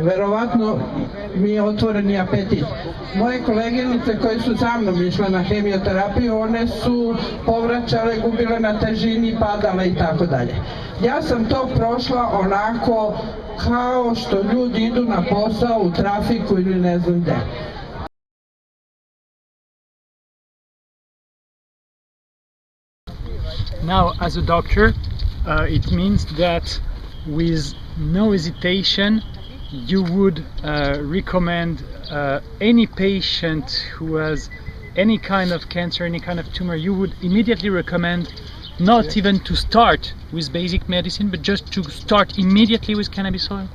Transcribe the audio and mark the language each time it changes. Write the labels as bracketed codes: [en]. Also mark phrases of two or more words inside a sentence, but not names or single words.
[sr] Verovatno mi je otvoreni apetit. Moje koleginice koje su sa mnom išle na hemioterapiju, one su povraćale, gubile na težini, padale i tako dalje. Ja sam to prošla onako kao što ljudi idu na posao u trafiku ili ne znam gde. [en] Now, as a doctor, it means that with no hesitation, you would recommend any patient who has any kind of cancer, any kind of tumor, you would immediately recommend not even to start with basic medicine, but just to start immediately with cannabis oil?